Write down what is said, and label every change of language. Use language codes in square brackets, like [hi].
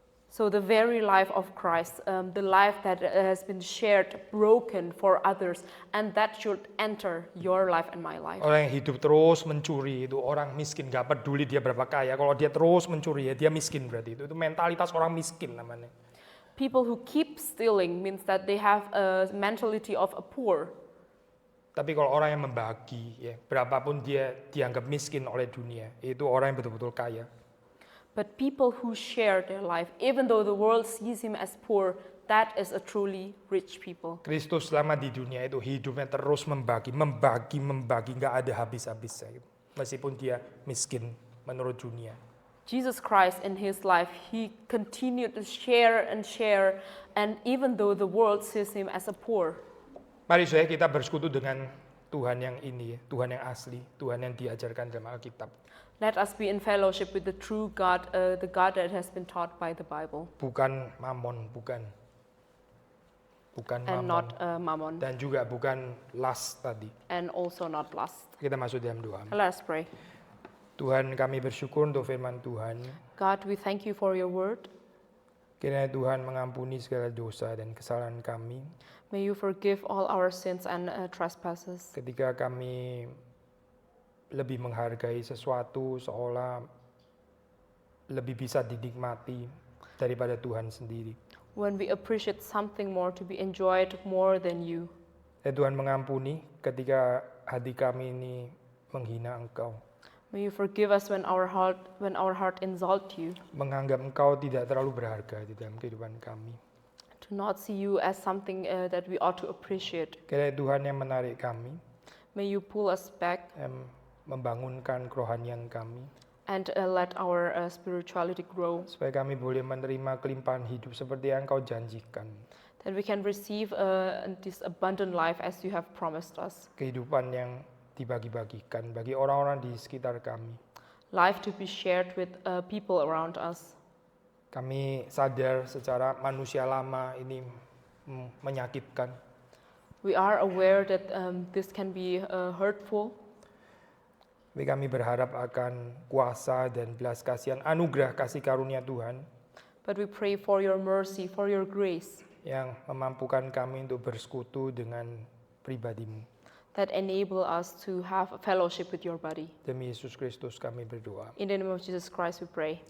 [en] So the very life of Christ, the life that has been shared, broken for others, and that should enter your life and my life. [id] Orang yang hidup terus mencuri itu orang miskin, gak peduli dia berapa kaya. Kalau dia terus mencuri ya dia miskin berarti itu mentalitas orang miskin namanya. [en] People who keep stealing means that they have a mentality of a poor. [id] Tapi kalau orang yang membagi, ya, berapapun dia dianggap miskin oleh dunia, itu orang yang betul-betul kaya. [en] But people who share their life, even though the world sees him as poor, that is a truly rich people. [id] Kristus selama di dunia itu hidupnya terus membagi, nggak ada habis-habisnya. Meskipun dia miskin menurut dunia. [en] Jesus Christ in his life, he continued to share, and even though the world sees him as a poor. [id] Mari saudara kita bersekutu dengan Tuhan yang ini, Tuhan yang asli, Tuhan yang diajarkan dalam Alkitab. [en] Let us be in fellowship with the true God, the God that has been taught by the Bible. [id] Bukan mamon, bukan [en] And not mammon. [id] Dan juga bukan lust tadi. [en] And also not lust. [id] Kita masuk dalam doa. [en] Let us pray. [id] Tuhan, kami bersyukur untuk firman Tuhan. [en] God, we thank you for your word. [id] Kiranya Tuhan mengampuni segala dosa dan kesalahan kami. [en] May you forgive all our sins and trespasses. [id] Ketika kami lebih menghargai sesuatu seolah lebih bisa dinikmati daripada Tuhan sendiri. [en] When we appreciate something more to be enjoyed more than you. [id] Dan Tuhan mengampuni ketika hati kami ini menghina Engkau. [en] May you forgive us when our heart insult you. [id] Menganggap Engkau tidak terlalu berharga di dalam kehidupan kami. [en] To not see you as something that we ought to appreciate. [id] Kiranya Tuhan yang menarik kami. [en] May you pull us back. [id] Membangunkan kerohanian kami. [en] And let our spirituality grow. [id] Supaya kami boleh menerima kelimpahan hidup seperti yang Engkau janjikan. [en] That we can receive this abundant life as you have promised us. [id] Kehidupan yang dibagi-bagikan bagi orang-orang di sekitar kami. [en] Life to be shared with people around us. [id] Kami sadar secara manusia lama ini menyakitkan. [en] We are aware that this can be hurtful. [id] Tapi kami berharap akan kuasa dan belas kasihan, anugerah kasih karunia Tuhan. [en] But we pray for your mercy, for your grace. [id] Yang memampukan kami untuk bersekutu dengan pribadimu. [en] That enable us to have a fellowship with your body. [id] Demi Yesus Kristus kami berdoa. [en] In the name of Jesus Christ we pray.